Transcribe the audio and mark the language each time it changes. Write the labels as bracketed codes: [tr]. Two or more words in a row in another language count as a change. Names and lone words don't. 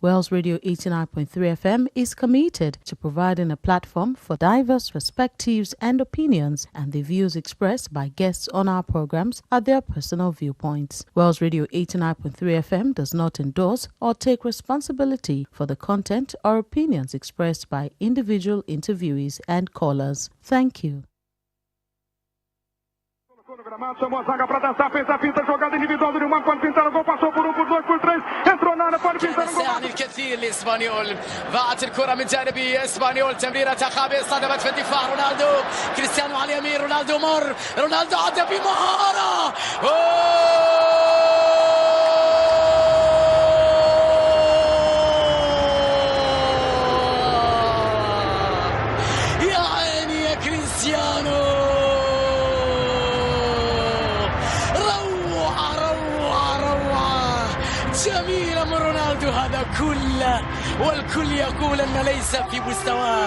[en] Wells Radio 89.3 FM is committed to providing a platform for diverse perspectives and opinions, and the views expressed by guests on our programs are their personal viewpoints. Wells Radio 89.3 FM does not endorse or take responsibility for the content or opinions expressed by individual interviewees and callers. Thank you. [pt] Chamou a zaga para dançar, fez a finta, jogada individual do Neymar, pode pintar o gol, passou por 1, por 2, por 3, entrou na área, pode pintar o gol. [ar] يعني الكثير لإسبانيول، ضاعت الكرة من جانب إسبانيول، تمريرة خابئة صدمت في الدفاع. رونالدو، كريستيانو على اليمين، رونالدو مر، رونالدو عدى بمهارة. يا عيني يا كريستيانو، جميلة من رونالدو هذا كله، والكل يقول أن ليس في مستواه.